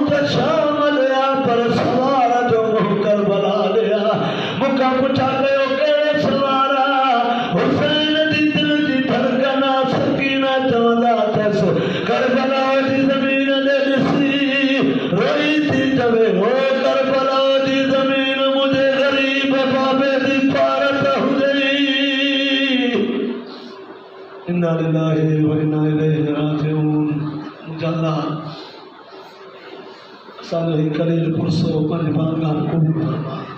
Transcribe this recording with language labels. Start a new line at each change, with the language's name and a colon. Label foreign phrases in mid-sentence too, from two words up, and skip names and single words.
Sindhi: त शाम ॾे आहे पर सवार जो मुंहुं करबला ॾे आहे मूंखां पुछा कयो कहिड़े सवार आहे हुसैन जी दिलि जी धड़कन आहे सकीना चवंदा अथसि करबला जी ज़मीन ॾे ॾिसी रोई थी चवे हो करबला जी ज़मीन मुंहिंजे ग़रीब बाबे जी पारत हुजे
Arabic: إنا لله وإنا إليه راجعون
Sindhi: अल्लाह असांजो ही कलील पुरसो पंज बारगाह क़बूल फरमा